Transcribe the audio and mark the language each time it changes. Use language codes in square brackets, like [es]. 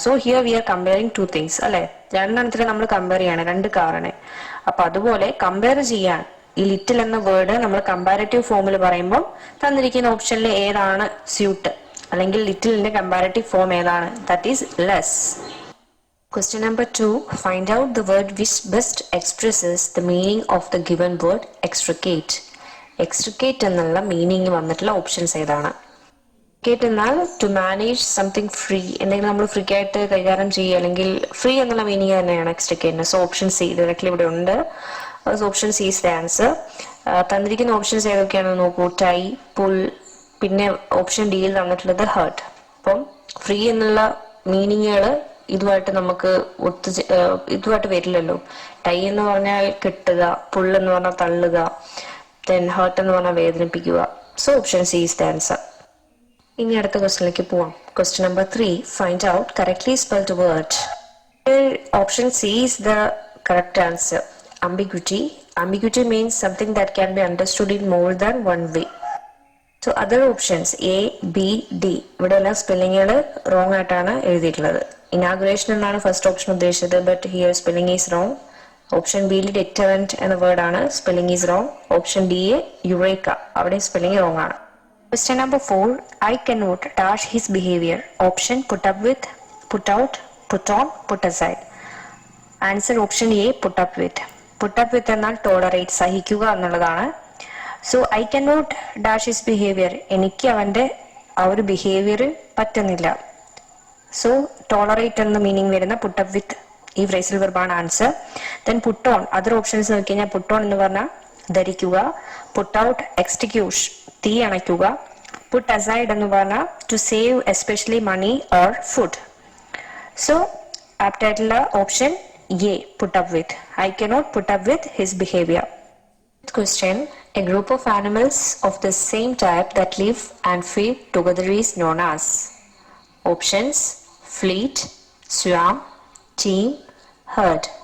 [en] so here we are comparing 2 things [ml] അല്ലെ, രണ്ടെണ്ണത്തിൽ നമ്മൾ compare ചെയ്യാണ്, രണ്ട് കാറിനെ. അപ്പൊ അതുപോലെ കമ്പയർ ചെയ്യാൻ ഈ ലിറ്റിൽ എന്ന വേർഡ് നമ്മൾ കമ്പാരറ്റീവ് ഫോമിൽ പറയുമ്പോൾ തന്നിരിക്കുന്ന ഓപ്ഷനിൽ ഏതാണ് സ്യൂട്ട്, അല്ലെങ്കിൽ ലിറ്റിലിന്റെ കമ്പാരറ്റീവ് ഫോം ഏതാണ്? [en] That is less. Question number 2. Find out the word which best expresses the meaning of the given word extricate. [ml] Extricate എന്നുള്ള മീനിങ് വന്നിട്ടുള്ള ഓപ്ഷൻസ് ഏതാണ്? എക്സ്ട്രിക്കേറ്റ് എന്നാൽ [en] to manage something free, [ml] എന്തെങ്കിലും നമ്മൾ ഫ്രീ ആയിട്ട് കൈകാര്യം ചെയ്യുക, അല്ലെങ്കിൽ ഫ്രീ എന്നുള്ള മീനിങ് തന്നെയാണ് എക്സ്ട്രിക്കേറ്റിന്. [en] So option C directly ഇവിടെ ഉണ്ട്. Option C is the answer. [ml] തന്നിരിക്കുന്ന ഓപ്ഷൻസ് ഏതൊക്കെയാണെന്ന് നോക്കൂ. ടൈ, പുൾ, പിന്നെ ഓപ്ഷൻ ഡിയിൽ തന്നിട്ടുള്ളത് ഹേർട്ട്. അപ്പം ഫ്രീ എന്നുള്ള മീനിങ്ങുകൾ ഇതുമായിട്ട് നമുക്ക് ഇതുമായിട്ട് വരില്ലല്ലോ. ടൈ എന്ന് പറഞ്ഞാൽ കെട്ടുക, പുൾ എന്ന് പറഞ്ഞാൽ തള്ളുക, ദെൻ ഹേർട്ട് എന്ന് പറഞ്ഞാൽ വേദനിപ്പിക്കുക. [en] So option C is the answer. [ml] ഇനി അടുത്ത ക്വസ്റ്റ്യനിലേക്ക് പോവാം. [en] Question number 3. Find out correctly spelled word. Option C is the correct answer. Ambiguity. Ambiguity means something that can be understood in more than one way. So other options A, B, D [ml] ഇവിടെ എല്ലാം സ്പെല്ലിങ്ങുകൾ wrong ആയിട്ടാണ് എഴുതിയിട്ടുള്ളത്. Inauguration എന്നാണ് first option ഉദ്ദേശിച്ചത്, [en] But here spelling is wrong. [ml] Option ബിയിൽ ഡെറ്ററന്റ് എന്ന word ആണ്, [en] Spelling is wrong. [ml] Option D A Eureka, അവിടെ സ്പെല്ലിംഗ് റോങ് ആണ്. [en] Question number 4. I cannot dash his behavior. Option put up with, put out, put on, put aside. Answer option A, put up with. [ml] Put up with എന്നാൽ tolerate, സഹിക്കുക എന്നുള്ളതാണ്. [en] so I can not dash his behaviour, [ml] എനിക്ക് അവന്റെ ആ ഒരു behaviour പറ്റുന്നില്ല. So tolerate എന്ന meaning വരുന്ന put up with ഈ phrasal വെർബാണ് answer. Then put on, other options നോക്കി കഴിഞ്ഞാൽ പുട്ട് ഓൺ എന്ന് പറഞ്ഞാൽ ധരിക്കുക, പുട്ട് ഔട്ട് എക്സ്റ്റിക്യൂഷ് തീ അണയ്ക്കുക, പുട്ട് അസൈഡ് എന്ന് പറഞ്ഞാൽ [en] To save especially money or food. So apt ആയിട്ടുള്ള option A, put up with. I cannot put up with his behavior. Question. A group of animals of the same type that live and feed together is known as. Options fleet, swarm, team, herd.